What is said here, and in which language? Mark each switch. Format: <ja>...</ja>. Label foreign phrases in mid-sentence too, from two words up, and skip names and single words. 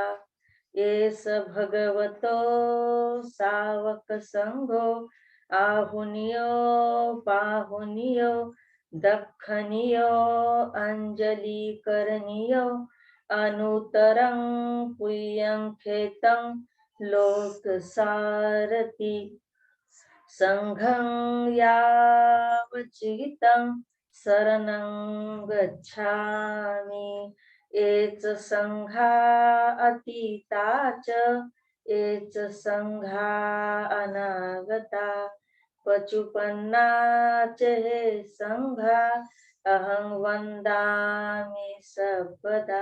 <pi>एस भगवतो सावक संघो आहुनियो पाहुनियो दक्षिणियो अंजलि करनियो अनुतरं पुयं खेतं लोक सारथि संघं यावचितं शरणं गच्छामि एच संघा अतीता च एच संघा अनागता पचुपन्ना च हे संघा अहं वन्दामि सर्वदा</pi>